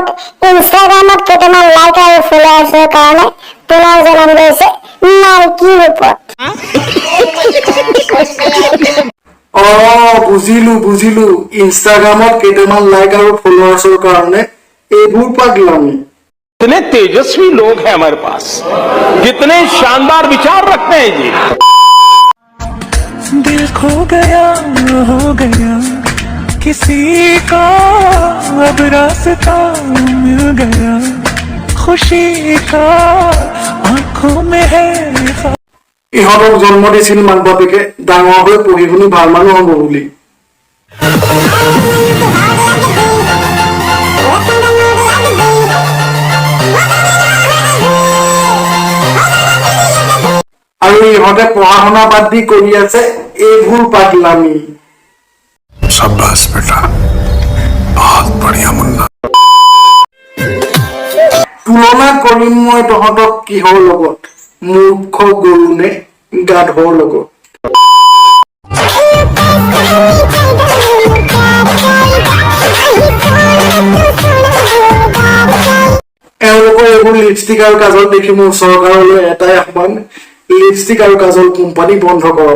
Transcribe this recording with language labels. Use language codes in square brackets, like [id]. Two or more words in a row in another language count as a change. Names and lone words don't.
[as] ইনষ্টাগ্ৰামত কেইটামান লাইক আৰু ফলোৱাৰ্ছৰ কাৰণে পুনৰ জন্ম লৈছে মাইকী ৰূপত। বুজিলো ইনষ্টাগ্ৰামত কেইটামান লাইক আৰু ফলোৱাৰ্ছৰ কাৰণে এইবোৰ পাগলামি। [hi] कितने तेजस्वी लोग हैं हमारे पास, कितने शानदार विचार रखते हैं जी। दिल खो गया हो गया किसी का, अब रास्ता मिल गया खुशी का आंखों में है। [as] ইহঁতক জন্ম দিছিল মাক বাপেকে ডাঙৰ হৈ পঢ়ি শুনি ভাল মানুহ হ'ব বুলি। আৰু ইহঁতে পঢ়া শুনা বাদ দি কৰি আছে এইবোৰ পাগলামি। [hi] शाबाश बेटा, बहुत बढ़िया मुन्ना। [as] তুলনা কৰিম মই তহঁতক কিহৰ লগত? মূৰ্খ গৰু নে গাধৰ লগত? এওঁলোকৰ এইবোৰ লিপষ্টিক আৰু কাজল দেখি মোৰ চৰকাৰলৈ এটাই আহ্বান, লিপষ্টিক আৰু কাজল কোম্পানী বন্ধ কৰক।